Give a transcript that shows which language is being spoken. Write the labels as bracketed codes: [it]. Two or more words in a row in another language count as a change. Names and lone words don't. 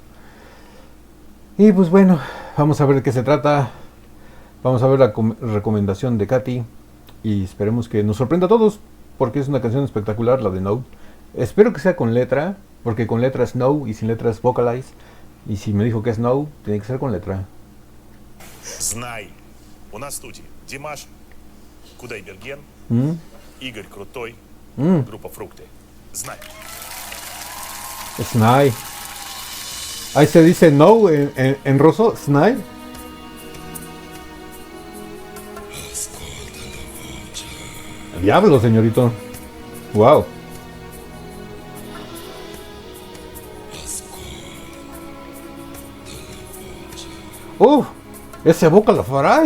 [es] Y pues bueno, vamos a ver de qué se trata. Vamos a ver la recomendación de Katy. Y esperemos que nos sorprenda a todos, porque es una canción espectacular, la de No. Espero que sea con letra, porque con letra es No y sin letra es Vocalize. Y si me dijo que es No, tiene que ser con letra. [ru] Знай, у нас в студии Димаш, Кудайберген, ¿Mm? Игорь Крутой, группа «Фрукты». Знай. Snai. [es] Ahí se dice No en ruso, Snai. Diablo, señorito. Wow. Ese boca la faray.